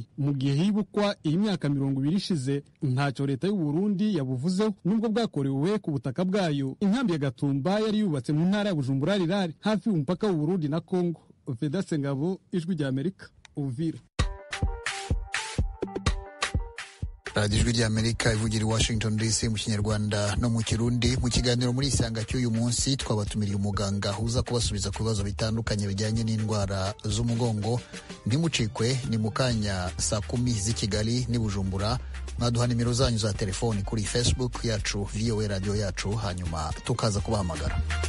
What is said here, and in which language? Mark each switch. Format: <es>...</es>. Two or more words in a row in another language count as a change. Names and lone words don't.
<rn>Mu gihe hibukwa iyi myaka 20 ishize ntacyo leta y'u Burundi yabuvuzeho nubwo bwakorewe ku butaka bwayo. Inkambi ya Gatumba yari yubatse mu ntara ya Bujumbura Rirari hafi y'umupaka w'u Burundi na Kongo. Vedaste Ngabo, Ijwi rya Amerika, Uvira.</rn> <rw>Radio Ijwi rya Amerika ivugira i Washington DC mu Kinyarwanda no mu Kirundi. Mu kiganiro muri Isanga cy'uyu munsi twabatumiriye umuganga uza kubasubiza ku bibazo bitandukanye bijyanye n'indwara z'umugongo. Ntimucikwe, ni mu kanya saa 10 z'i Kigali n'i Bujumbura. Mwaduha nimero zanyu za telefoni kuri Facebook yacu VOA Radio yacu, hanyuma tukaza kubahamagara.</rw>